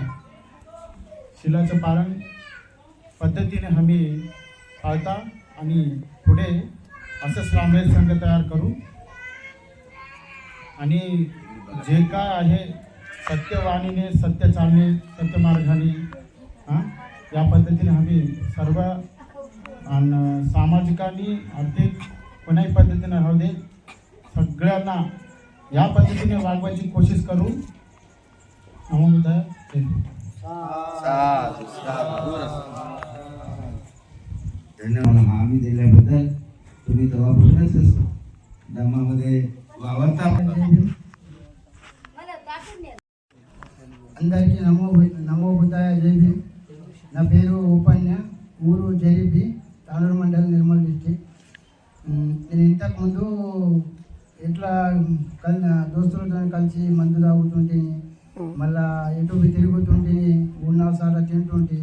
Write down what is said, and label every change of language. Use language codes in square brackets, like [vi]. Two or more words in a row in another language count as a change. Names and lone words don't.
[mr] शिलाचं पारण पद्धतीने आम्ही पाळता आणि पुढे असंच रामराज संघ तयार करू आणि जे काय आहे सत्यवाणीने सत्य चालणे सत्य मार्गाने या पद्धतीने आम्ही सर्व सामाजिक आणि आर्थिक कोणाही पद्धतीने राहू दे सगळ्यांना या पद्धतीने वागवायची कोशिश करू. नमो बुद्धाय. साधू साधू. धन्यवाद आम्ही दिल्याबद्दल. तुम्ही तेव्हापासूनच धर्मामध्ये वावरता. [te] అందరికీ నమో బుద్ధాయ జై భీమ్. నా పేరు ఉపన్య, ఊరు జరీబి, తాలూరు మండలం, నిర్మల్ డిస్టిక్. నేను ఇంతకుముందు ఇట్లా దోస్తులతో కలిసి మందు తాగుతుంటిని, మళ్ళా ఎటు తిరుగుతుంటిని, 3-4 సార్లు తింటుంటి.